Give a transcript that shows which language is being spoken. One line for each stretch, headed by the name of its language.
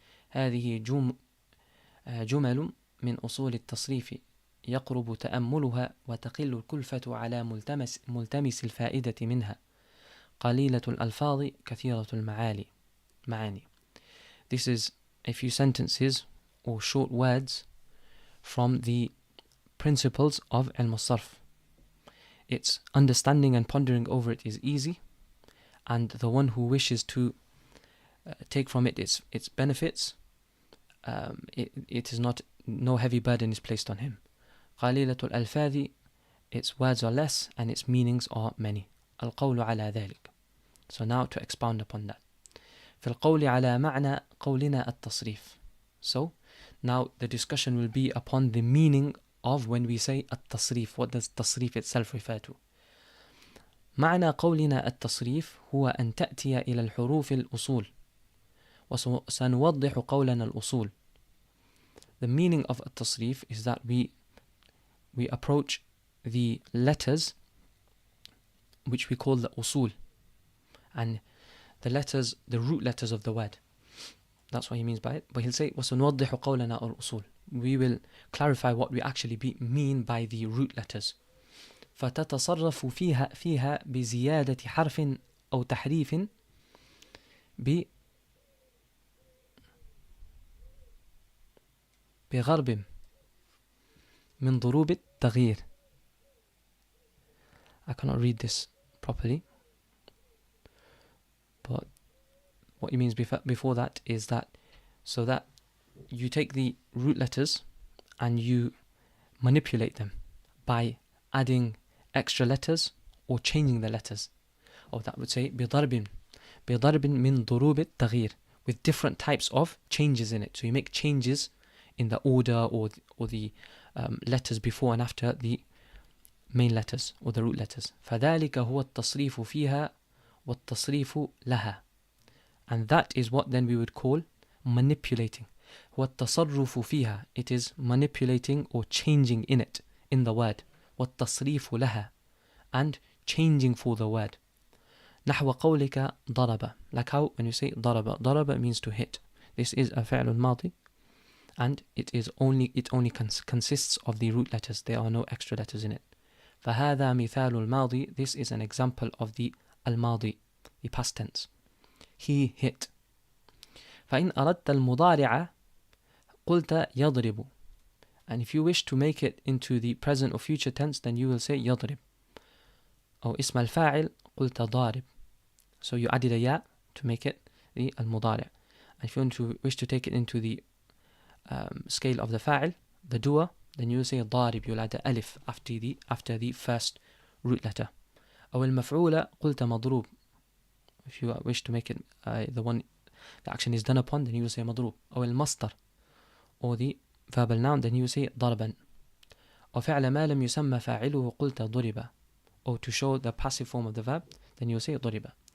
Arabic: هذه جمل من أصول التصريف يقرب تأملها وتقل الكلفة على ملتمس الفائدة منها قليلة الألفاظ كثيرة المعاني.
English: This is a few sentences or short words from the principles of Ilm As Sarf. Its understanding and pondering over it is easy, and the one who wishes to take from it its benefits, it is not, no heavy burden is placed on him.
Arabic: قليلة الألفاظ,
English: its words are less and its meanings are many.
Arabic: القول على ذلك.
English: So now to expound upon that.
Arabic: في القول على معنى قولنا التصريف.
English: So now the discussion will be upon the meaning of when we say التصريف. What does التصريف itself refer to?
Arabic: معنى قولنا التصريف هو أن تأتي إلى الحروف الأصول. وسنوضح قولنا الأصول.
English: The meaning of التصريف is that we approach the letters which we call the usul, and the letters, the root letters of the word. That's what he means by it. But he'll say
Arabic: وسنوضح قولنا الأصول.
English: We will clarify what we actually mean by the root letters.
Arabic: فتتصرف فيها بزيادة حرف أو تحريف بغرب من ضروب التغيير.
English: I cannot read this properly, but what he means before that is that so that you take the root letters and you manipulate them by adding extra letters or changing the letters. Or that would say
Arabic: بضرب من ضروب التغيير,
English: with different types of changes in it. So you make changes in the order or the letters before and after the main letters or the root letters.
Arabic: فذلك هو التصريف فيها والتصريف لها.
English: And that is what then we would call manipulating.
Arabic: هو التصرف فيها,
English: it is manipulating or changing in it, in the word.
Arabic: والتصريف لها,
English: and changing for the word.
Arabic: نحو قولك ضرب,
English: like how when you say ضرب means to hit. This is a فعل ماضي, and it only consists of the root letters. There are no extra letters in it.
Arabic: فهذا مثال الماضي.
English: This is an example of the الماضي, the past tense. He hit.
Arabic: فإن أردت المضارع قلت يضرب.
English: And if you wish to make it into the present or future tense, then you will say يضرب.
Arabic: أو اسم الفاعل قلت ضارب.
English: So you added a ya to make it the المضارع. And if you wish to take it into the scale of the fa'il, the doer, then you will say ضارب. You'll add the alif after the first root letter.
Arabic: أو المفعول قلت مضروب.
English: If you wish to make it the action is done upon, then you will say مضروب.
Arabic: أو المصدر,
English: or the verbal noun, then you will say ضربا.
Arabic: وفعل ما لم يسمى فاعله قلت ضرب.
English: Or to show the passive form of the verb, then you will say ضرب.